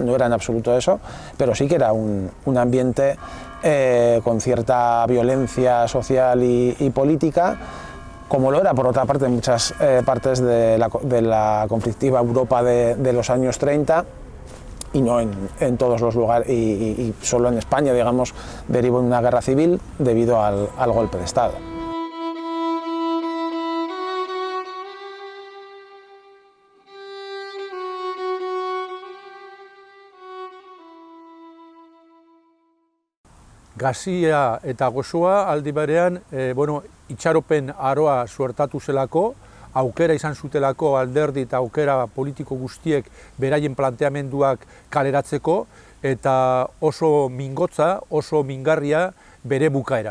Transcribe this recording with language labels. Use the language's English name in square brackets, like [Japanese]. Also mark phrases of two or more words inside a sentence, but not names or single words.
[Spanish] No era en absoluto eso, pero sí que era un ambiente con cierta violencia social y política, como lo era por otra parte en muchas partes de la conflictiva Europa de los años 30, y no en todos los lugares, y solo en España, digamos, derivó en una guerra civil debido al golpe de Estado. [Basque] Gazia eta gozoa aldi berean itxaropen aroa suertatu zelako, aukera izan zutelako alderdi eta aukera politiko guztiek beraien planteamenduak kaleratzeko, eta oso mingotza, oso mingarria bere bukaera.